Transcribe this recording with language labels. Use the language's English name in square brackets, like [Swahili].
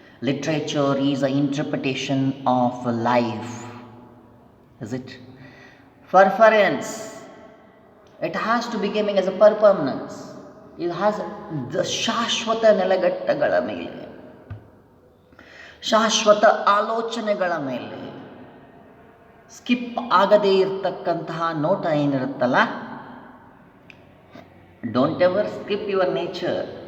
[English] Literature is a interpretation of life, is it? Preference, it has to becoming as a permanence. It has the [Kannada] ಶಾಶ್ವತ ನೆಲೆಗಟ್ಟಗಳ ಮೇಲೆ, ಶಾಶ್ವತ ಆಲೋಚನೆಗಳ ಮೇಲೆ skip ಆಗದೇ ಇರತಕ್ಕಂತಹ ನೋಟ ಏನಿರುತ್ತಲ್ಲ, [English] Don't ever skip your nature.